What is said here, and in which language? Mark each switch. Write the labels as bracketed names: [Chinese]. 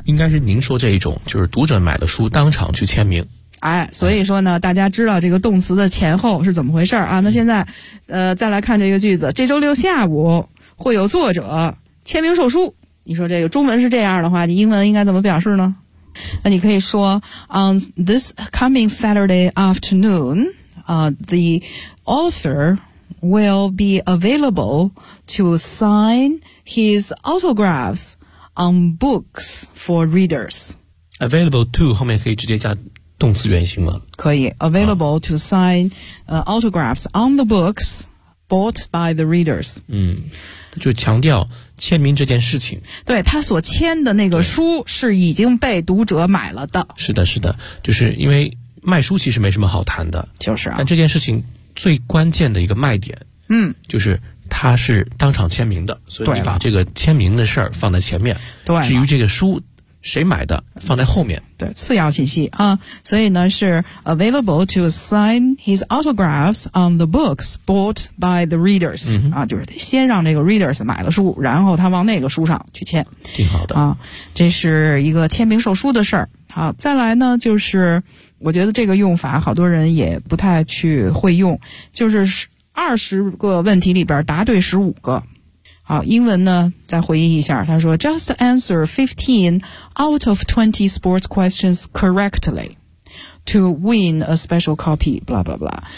[Chinese] 应该是您说这一种，就是读者买了书当场去签名，哎，所以说呢，大家知道这个动词的前后是怎么回事啊？那现在，再来看这个句子：这周六下午会有作者签名售书。你说这个中文是这样的话，你英文应该怎么表示呢？那你可以说 [English] ，On this coming Saturday afternoon, the author will be available to sign his autographs on books for readers. Available to [Chinese] 后面可以直接加动词原形吗？可以 [English] ，available to sign autographs on the books bought by the readers. [Chinese] 嗯，就强调签名这件事情。对，他所签的那个书是已经被读者买了的。是的，是的，就是因为卖书其实没什么好谈的。就是啊。但这件事情最关键的一个卖点，嗯，就是他是当场签名的，所以你把这个签名的事儿放在前面。对。至于这个书谁买的放在后面，对，次要信息啊。所以呢是 [English] available to sign his autographs on the books bought by the readers、嗯、 [Chinese] 啊，就是先让这个 readers 买了书，然后他往那个书上去签，挺好的啊。这是一个签名售书的事儿。好，再来呢，就是我觉得这个用法好多人也不太去会用，就是二十个问题里边答对十五个。好，英文呢再回忆一下，他说 [English] just answer 15 out of 20 sports questions correctly to win a special copy blah blah blah。